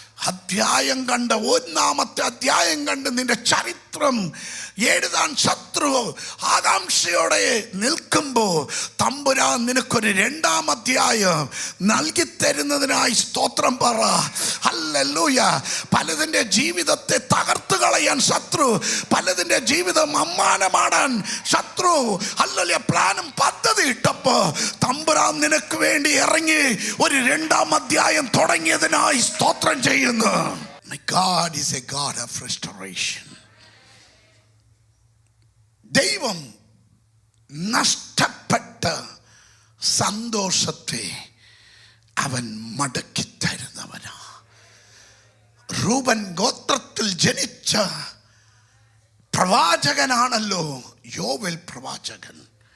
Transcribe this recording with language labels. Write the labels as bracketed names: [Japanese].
[Malayalam] അധ്യായം കണ്ട്, ഒന്നാമത്തെ അധ്യായം കണ്ട് നിന്റെ ചരിത്രം എഴുതാൻ ശത്രു ആകാംക്ഷയോടെ നിൽക്കുമ്പോൾ തമ്പുരാൻ നിനക്കൊരു രണ്ടാം അധ്യായം നൽകി തരുന്നതിനായി സ്തോത്രം പറ. ഹല്ലേലൂയ. പലതിൻ്റെ ജീവിതത്തെ തകർത്ത് കളയാൻ ശത്രു, പലതിൻ്റെ ജീവിതം അമ്മാനമാടാൻ ശത്രു ഹല്ലേലൂയ പ്ലാനും പദ്ധതി ഇട്ടപ്പോ തമ്പുരാൻ നിനക്ക് വേണ്ടി ഇറങ്ങി ഒരു രണ്ടാം അധ്യായം തുടങ്ങിയതിനായി സ്തോത്രം ചെയ്യുന്നു. [English] My God is a God of restoration. [Malayalam] ദൈവം നഷ്ടപ്പെട്ട സന്തോഷത്തെ അവൻ മടക്കി തരുന്നവനാ. റൂബൻ ഗോത്രത്തിൽ ജനിച്ച പ്രവാചകനാണല്ലോ യോവേൽ പ്രവാചകൻ.